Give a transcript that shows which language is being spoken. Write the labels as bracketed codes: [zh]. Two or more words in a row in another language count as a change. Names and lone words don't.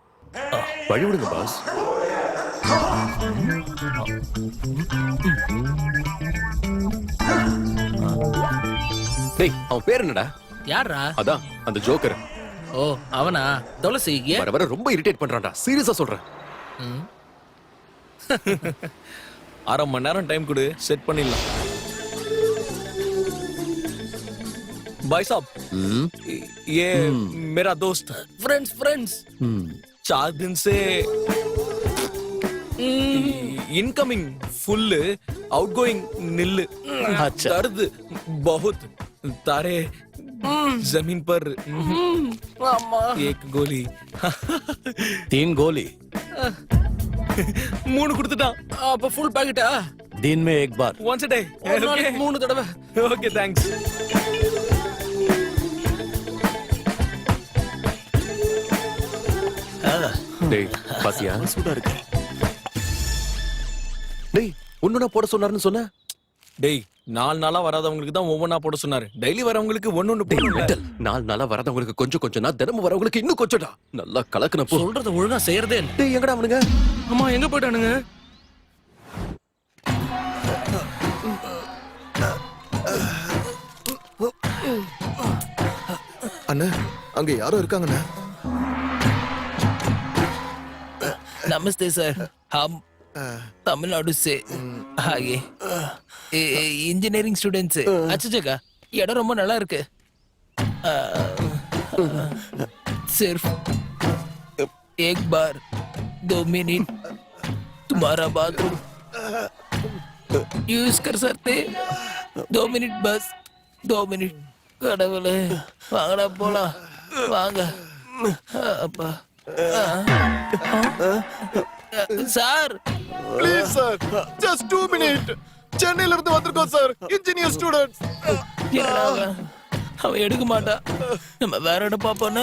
[ta] வழி விடுங்க பாஸ். டேய் அவன் பேர் என்னடா? யாரா? அதான் அந்த ஜோக்கர். ஓ அவனா? துளசி ஏன் வர வர ரொம்ப இரிட்டேட் பண்றான்டா. சீரியஸா சொல்றேன். 1/2 மணி நேரம் டைம் கொடு, செட் பண்ணிடலாம். [hi] भाई साहब, ये मेरा दोस्त फ्रेंड्स 4 दिन से [en] incoming full, outgoing nil, [hi] दर्द बहुत, तारे जमीन पर एक गोली 3 गोली [ta] 3 கொடுத்துட்டான். அப்ப ஃபுல் பாக்கெட்டா? [hi] दिन में एक बार. [en] once a day. [ta] ஒரு நாளைக்கு 3 தடவை. [en] okay thanks. [ta] டேய் பாத்தியா சூடா இருக்கு. டேய் ஒண்ணுனா போட சொன்னாருன்னு சொன்ன. டேய் 4 நாளா வராதவங்களுக்கு தான் ஒவ்வொன்னா போட சொன்னாரு. டெய்லி வரவங்களுக்கு ஒண்ணு போடல. 4 நாளா வரதவங்களுக்கு கொஞ்சம் கொஞ்சம்னா தினமும் வரவங்களுக்கு இன்னும் கொஞ்சம்டா. நல்லா கலக்குனப்போ சொல்றத ஒழுங்கா செய்யறதே இல்ல. டேய் எங்கடா அவனுங்க? அம்மா எங்க போயிட்டானுங்க? அண்ணா அங்க யாரோ இருக்காங்கண்ணா. [hi] नमस्ते सर, हम तमिलनाडु से आगे [en] engineering students. [hi] अच्छा जगह, [ta] இடம் ரொம்ப நல்லா இருக்கு. [hi] सिर्फ एक बार 2 मिनट तुम्हारा [en] bathroom use [hi] कर सकते? 2 मिनट बस, 2 मिनट. [ta] கடவுளே, வாங்கடா போலாம், வாங்க. அப்பா சார், [en] please sir, just 2 minute. [ta] சென்னையில இருந்து வந்திருக்கோம் சார், [en] engineer students. [ta] அவன் எடுக்க மாட்டான். நம்ம வேற இடம் பாப்போன்னு.